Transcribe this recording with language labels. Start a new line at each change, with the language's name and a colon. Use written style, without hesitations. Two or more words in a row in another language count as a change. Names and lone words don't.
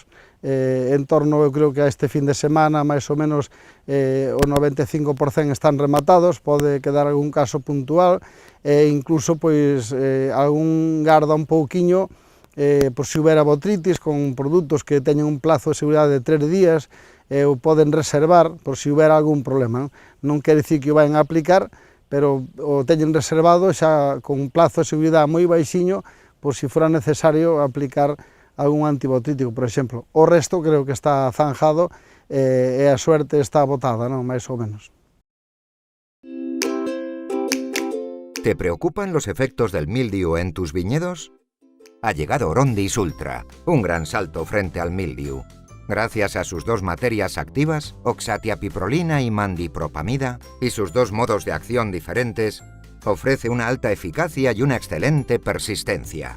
Galician: En torno, eu creo que a este fin de semana, máis ou menos o 95% están rematados, pode quedar algún caso puntual, e incluso pois algún garda un pouquiño, pois se houbera botritis con produtos que teñen un plazo de seguridade de 3 días, o poden reservar por se houbera algún problema. Non quere dicir que o vayan a aplicar, pero o teñen reservado xa con un plazo de seguridade moi baixiño, por se fora necesario aplicar algún antibotrítico, por exemplo. O resto creo que está zanjado e a suerte está botada, non? Máis ou menos.
Spanish: ¿Te preocupan los efectos del mildiu en tus viñedos? Ha llegado Orondis Ultra, un gran salto frente al mildiu. Gracias a sus dos materias activas, oxatiapiprolina y mandipropamida, y sus dos modos de acción diferentes, ofrece una alta eficacia y una excelente persistencia.